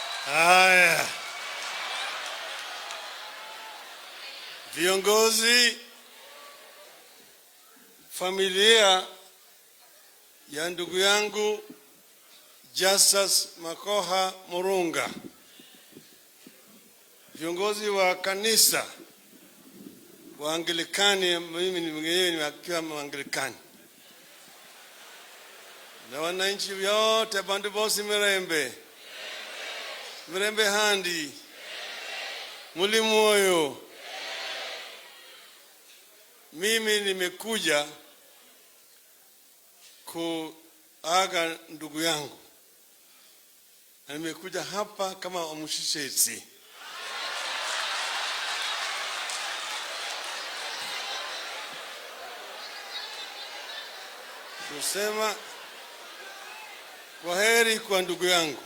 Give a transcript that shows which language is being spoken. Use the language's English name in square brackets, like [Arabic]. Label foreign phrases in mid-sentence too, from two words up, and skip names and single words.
[Swahili] Haya, viongozi, familia ya ndugu yangu Justus Makoha Murunga, viongozi wa kanisa wa Anglikani, mimi ni mwenyewe nimekiwa Anglikani, na wananchi wote, [Luyia] bandu bosi mirembe mirembe handi muli moyo. [Swahili] Mimi nimekuja kuaga ndugu yangu, na nimekuja hapa kama omushishetsi. Kusema kwaheri kwa ndugu yangu.